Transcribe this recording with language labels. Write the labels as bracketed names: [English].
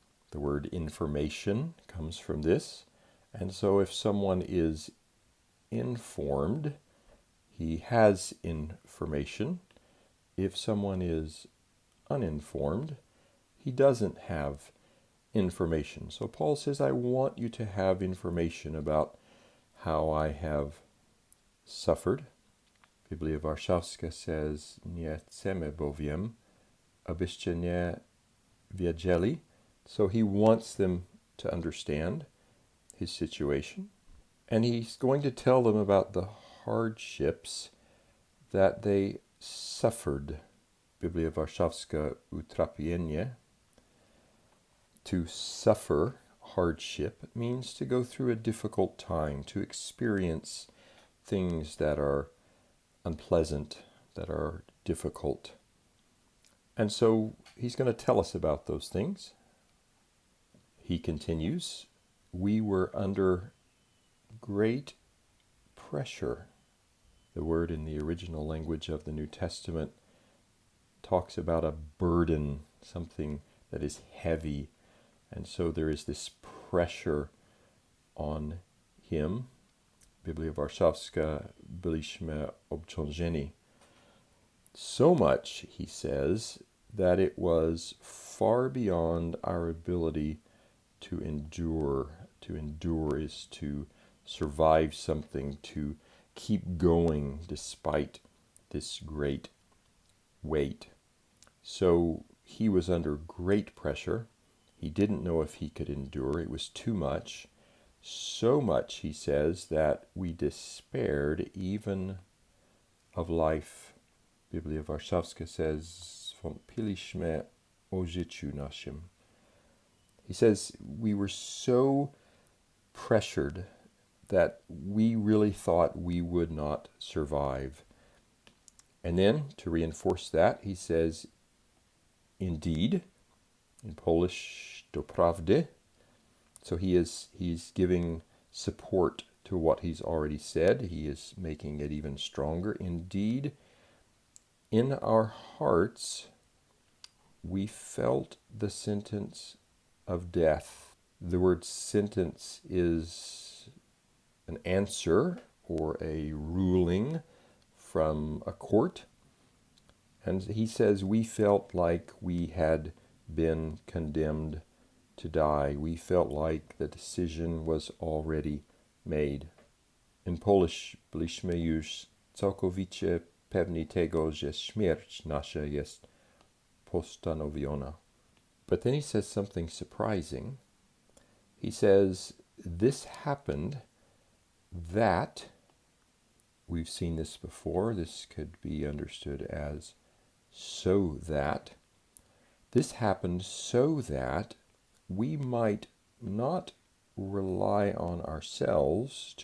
[English] The word information comes from this. And so if someone is informed, he has information. If someone is uninformed, he doesn't have information. So Paul says, I want you to have information about how I have suffered. [Polish] Biblia Warszawska says, "Nie chcemy bowiem, abyście nie wiedzieli." [English] So he wants them to understand his situation. And he's going to tell them about the hardships that they suffered. [Polish] Biblia Warszawska utrapienie. [English] To suffer hardship means to go through a difficult time, to experience things that are unpleasant, that are difficult. And so he's going to tell us about those things. He continues, "We were under great pressure." The word in the original language of the New Testament talks about a burden, something that is heavy. And so there is this pressure on him. [Polish] Biblia Warszawska, byliśmy obciążeni. [English] So much, he says, that it was far beyond our ability to endure. To endure is to survive something, to keep going despite this great weight. So he was under great pressure. He didn't know if he could endure. It was too much. So much, he says, that we despaired even of life. [Polish] Biblia Warszawska says, "Wątpiliśmy o życiu naszym." [English] He says, we were so pressured that we really thought we would not survive. And then, to reinforce that, he says, "Indeed," in Polish, [Polish] to prawdy. [English] So he's giving support to what he's already said. He is making it even stronger. "Indeed, in our hearts, we felt the sentence of death." The word sentence is an answer or a ruling from a court. And he says we felt like we had been condemned to die. We felt like the decision was already made. In Polish, [Polish] byliśmy już całkowicie pewni tego, że śmierć nasza jest postanowiona. [English] But then he says something surprising. He says, this happened that, we've seen this before, this could be understood as so that, this happened so that we might not rely on ourselves.